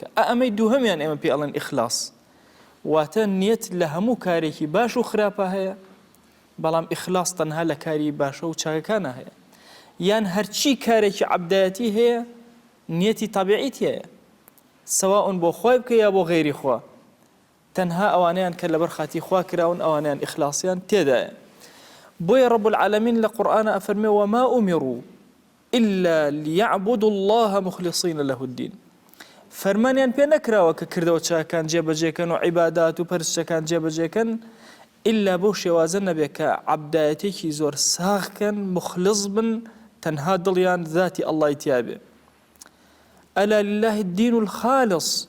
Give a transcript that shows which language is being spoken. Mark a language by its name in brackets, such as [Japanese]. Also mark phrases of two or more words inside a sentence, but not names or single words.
[Central Kurdish] ئەمەی دووهەمیان ئێمە پێ ئەڵێن ئیخلاس. واتە نیەت لە هەموو کارێکی باش و خراپە هەیە، بەڵام ئیخلاس تەنها لە کاری باشە و چاکەکانە هەیە. یان هەرچی کارێکی عەبدایەتی هەیە نیەتی تەبیعیت هەیە، سەواون بۆ خوای بکە یا بۆ غەیری خوا. تەنها ئەوانەیان کە لەبەر خاتی خوا کراون ئەوانیان ئیخلاسیان تێدایە. بۆیە رب العالمین لە قورئانە ئەفەرمێ [Arabic] وما ئومروا إلا ليعبدوا الله مخلصين له الدين. [Central Kurdish] فەرمانیان پێ نەکراوە کە کردەوە چاکان جێبەجێکەن و عیبادات و پەرستەکان جێبەجێکەن ئللا بۆ شێوازە نەبێ کە عەبدایەتێکی زۆر ساغکەن، مخلص بن، تەنها دڵیان ذاتی ئەڵڵای تیا بێ. [Arabic] ئەلا لله الدین الخالص.